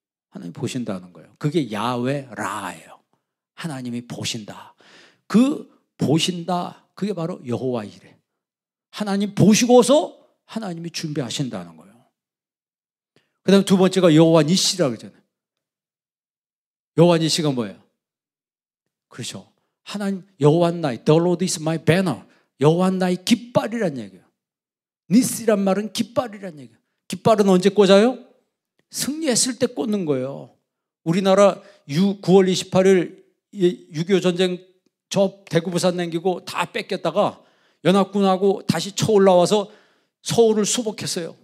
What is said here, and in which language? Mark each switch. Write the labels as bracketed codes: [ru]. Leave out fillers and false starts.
[ko] 하나님 보신다는 거예요. 그게 야훼 라예요. 하나님이 보신다. 그 보신다, 그게 바로 여호와 이레. 하나님 보시고서 하나님이 준비하신다는 거예요. 그 다음에 두 번째가 여호와 니시라고 그러잖아요. 여호와 니시가 뭐예요? 그렇죠. 하나님, 여호와 나의 [en] The Lord is my banner. [ko] 여호와 나의 깃발이란 얘기예요. 니시란 말은 깃발이란 얘기예요. 깃발은 언제 꽂아요? 승리했을 때 꽂는 거예요. 우리나라 9월 28일 6.25 전쟁 저 대구 부산 남기고 다 뺏겼다가 연합군하고 다시 쳐올라와서 서울을 수복했어요.